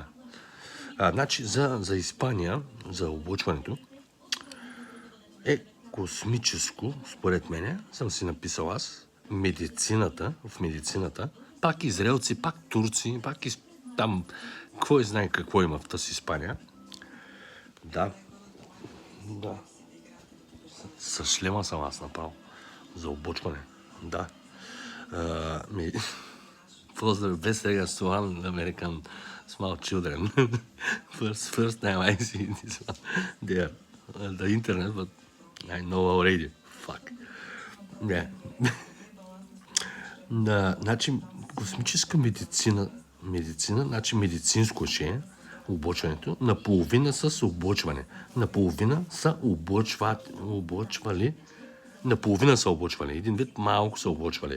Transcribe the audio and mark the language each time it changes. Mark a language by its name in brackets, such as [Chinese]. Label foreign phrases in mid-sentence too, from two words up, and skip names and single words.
[Bulgarian] Значи за Испания, за облъчването е космическо, според мене, съм си написал аз, в медицината, пак израелци, пак турци, пак там, кой знае какво има в тази Испания. Да. С шлема съм аз направо. За облъчване. Да. [English] Best regards to one American small children. first time I see this one there. The internet, but I know already. Fuck. Yeah. [Bulgarian] Значи, космическа медицина, значи медицинско ще е облъчването, наполовина с облъчване. Наполовина са облъчвали. Наполовина са облъчвали. Един вид малко са облъчвали.